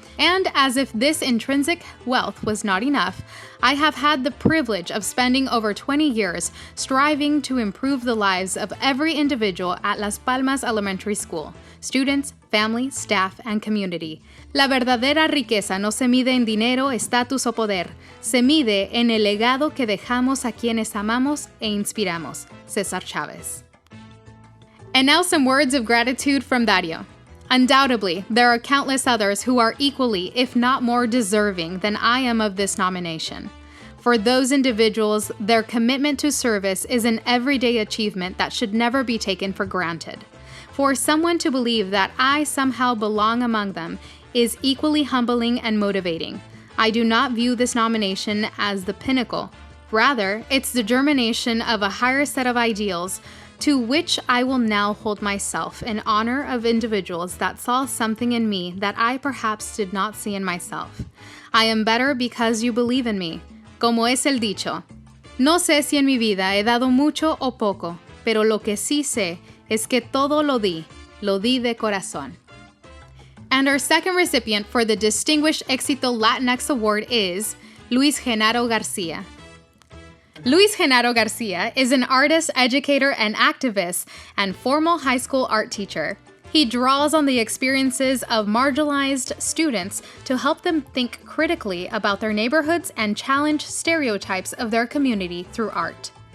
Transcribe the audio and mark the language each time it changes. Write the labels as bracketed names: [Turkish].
[English] And as if this intrinsic wealth was not enough, I have had the privilege of spending over 20 years striving to improve the lives of every individual at Las Palmas Elementary School, students, family, staff, and community. [Spanish] La verdadera riqueza no se mide en dinero, estatus o poder. Se mide en el legado que dejamos a quienes amamos e inspiramos. [English] César Chávez. And now some words of gratitude from Dario. Undoubtedly, there are countless others who are equally, if not more deserving than I am of this nomination. For those individuals, their commitment to service is an everyday achievement that should never be taken for granted. For someone to believe that I somehow belong among them is equally humbling and motivating. I do not view this nomination as the pinnacle. Rather, it's the germination of a higher set of ideals to which I will now hold myself in honor of individuals that saw something in me that I perhaps did not see in myself. I am better because you believe in me. [Spanish] Como es el dicho, no sé si en mi vida he dado mucho o poco, pero lo que sí sé es que todo lo di de corazón. [English] And our second recipient for the Distinguished Éxito Latinx Award is Luis Genaro Garcia. Luis Genaro Garcia is an artist, educator, and activist, and formal high school art teacher. He draws on the experiences of marginalized students to help them think critically about their neighborhoods and challenge stereotypes of their community through art.